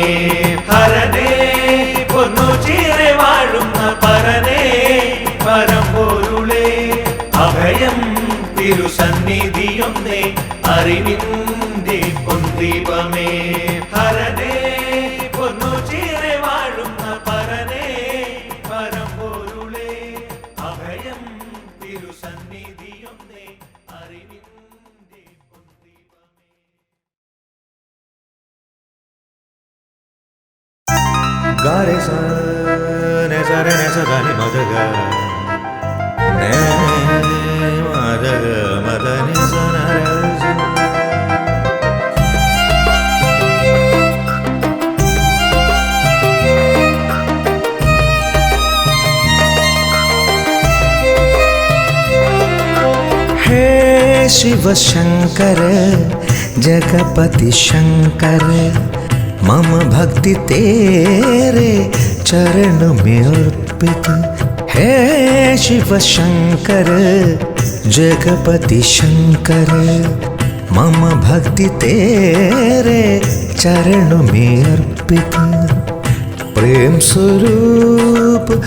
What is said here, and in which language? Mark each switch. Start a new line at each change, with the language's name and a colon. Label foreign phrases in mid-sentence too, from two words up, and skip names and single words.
Malayalam: ഹരനേ പൊന്നോച്ചീരെ വാഴുന്ന പരനേ പരമ്പൊരുളേ അഭയം തിരുസന്നിധിയൊന്നേ അറിവിന്റെ പൊന്തീപമേ ഹരനേ പൊന്നു ചേരെ വാഴുന്ന പരനേ പരമ്പൊരുളേ അഭയം തിരുസന്നിധിയൊന്നേ അറിവിന്റെ പൊന്തീപമേ. ഗാരെ സ നെ സ രെ നെ സ ധ നി മ ധ ഗ നെ മ ധ ഗ മ ധ നി സ ന ര സ.
Hindi: हे शिव शंकर जगपति शंकर मम भक्ति तेरे चरण में अर्पित हे शिव शंकर जगपति शंकर मम भक्ति तेरे चरण में अर्पित प्रेम स्वरूप